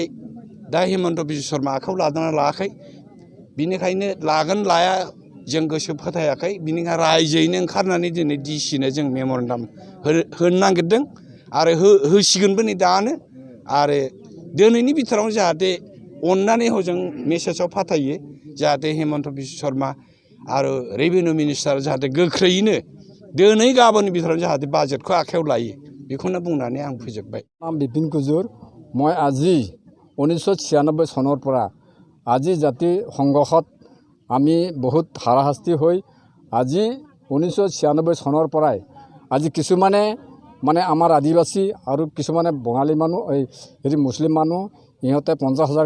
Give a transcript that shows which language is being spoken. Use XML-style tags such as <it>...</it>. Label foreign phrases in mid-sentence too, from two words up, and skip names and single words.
<brx>दा हेमन्त बिश्व शर्मा आखायाव लादोंना लायाखै बिनिखायनो लागोन लाया जों गोसो फोथायाखै बिनिखायनो रायजोयैनो ओंखारनानै दिनै डिसिनो जों मेमरेन्डाम होनो नागिरदों आरो होसिगोनबो नै दानो आरो दिनैनि बिथोरावनो जाहाथे अन्नानै हजों मेसेजाव फाथायो जाहाथे हेमन्त बिश्व शर्मा आरो</brx> <en>revenue minister</en> <brx>जाहाथे गोख्रैयैनो दिनै गाबोननि बिथोराव जाहाथे बाजेटखौ आखायाव लायो बेखौनो बुंनानै आं फोजोबबाय</brx> <hi>नाम बिपिन कुजुर मैं</hi> <as>আজি 1996 চনৰ পৰা আজি জাতি সংঘৰ্ষত আমি বহুত হাৰাশাস্তি হৈ আজি 1996 চনৰ পৰাই আজি কিছুমানে মানে আমাৰ আদিবাসী আৰু কিছুমানে বঙালী মানুহ এই মুছলিম মানুহ ইহঁতে 50,000</as>